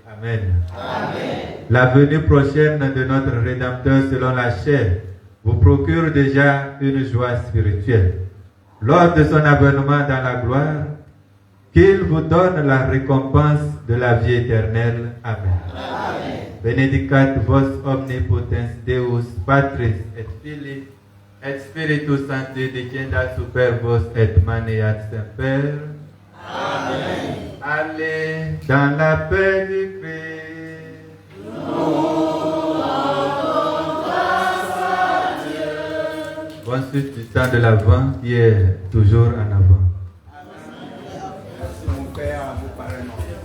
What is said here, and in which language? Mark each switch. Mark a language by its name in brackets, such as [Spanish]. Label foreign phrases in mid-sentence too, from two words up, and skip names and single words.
[French] Amen. Amen. La venue prochaine de notre Rédempteur selon la chair vous procure déjà une joie spirituelle. Lors de son avènement dans la gloire, qu'il vous donne la récompense de la vie éternelle. Amen. Amen. [Latin] Benedicat vos omnipotens Deus, Patris et Filii, et Spiritus Sancti, dicenda super vos et maneat semper. Amen. [French] Allez dans la paix du Christ. Nous rendons grâce à Dieu. Bonne suite du temps de l'Avent qui est toujours en avant. Merci mon Père, vous parlez non.